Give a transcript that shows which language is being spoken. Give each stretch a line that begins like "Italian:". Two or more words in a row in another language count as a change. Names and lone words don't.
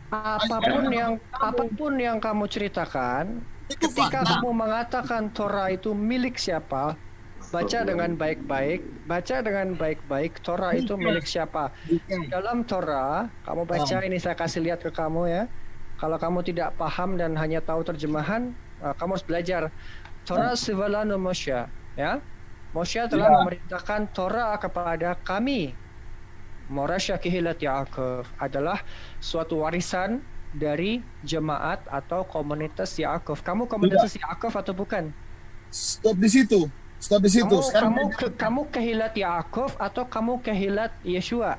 Indonesian: Apapun yang kamu ceritakan, ketika kamu mengatakan Torah itu milik siapa, baca dengan baik-baik, Torah itu milik siapa. Dalam Torah, kamu baca ini, saya kasih lihat ke kamu, ya. Kalau kamu tidak paham dan hanya tahu terjemahan, kamu harus belajar.
Hebrew: תורה צוה לנו משה, ya.
Indonesian: Moshe telah memerintahkan Torah kepada kami.
Hebrew: מורשה קהלת יעקב
Indonesian: adalah suatu warisan dari jemaat atau komunitas Yaakov. Kamu komunitas Yaakov atau bukan? Stop di situ. Kamu Kehilat Yaakov atau kamu Kehilat Yeshua?